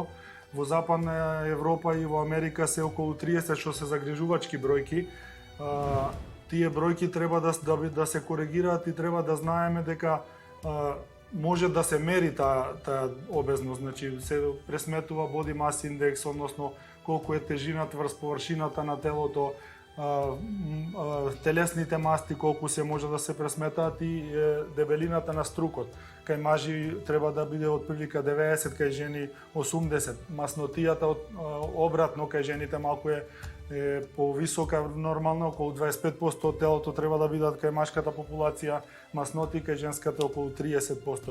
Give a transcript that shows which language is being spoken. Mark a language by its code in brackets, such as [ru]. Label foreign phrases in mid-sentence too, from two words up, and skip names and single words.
[mk] Во Западна Европа и во Америка се околу 30, што се загрижувачки бројки. Тие бројки треба да се коригираат и треба да знаеме дека може да се мери таа обезност, значи се пресметува [en] body mass index, [mk] односно колку е тежината врз површината на телото, телесните масти колку се може да се пресметаат и дебелината на струкот. Кај мажи треба да биде отприлика 90, кај жени 80. Маснотијата обратно кај жените малку е повисока нормално, околу 25% од телото треба да бидат кај машката популација, масноти кај женската околу 30%.